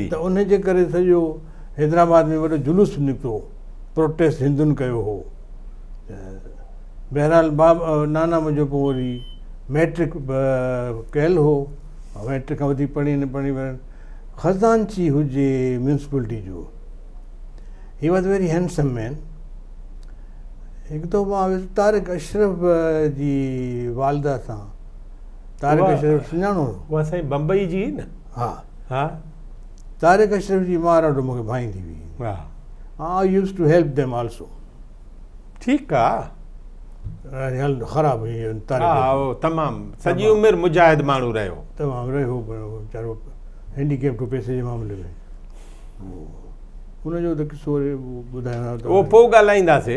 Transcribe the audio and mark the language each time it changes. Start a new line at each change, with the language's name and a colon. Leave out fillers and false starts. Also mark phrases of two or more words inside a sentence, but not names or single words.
Sindhi: त उनजे करे सॼो हैदराबाद में वॾो जुलूस निकितो प्रोटेस्ट हिंदुनि कयो हो बहरहाल नाना मुंहिंजो पोइ वरी मैट्रिक कयल हो मैट्रिक खां वधीक पढ़ी न पढ़ी ख़ज़ानची हुजे म्यूनसिपलिटी जो
English: he was very handsome man
Sindhi: हिकु दफ़ो मां तारिक अशरफ जी वालदा सां तारिक अशरफ सुञाणो उहा साईं बम्बई जी न हा हा तारिक अशरफ जी मां ॾाढो मूंखे भाईंदी हुई हा
English: I used to help them also
Sindhi: ठीकु आहे हेल्थ ख़राबु हुई हा उहो तमामु सॼी उमिरि मुजाहिद माण्हू रहियो तमामु रहियो वीचारो हैंडीकेप पैसे जे मामले में हुनजो त किसो ॿुधायांव त उहो पोइ ॻाल्हाईंदासीं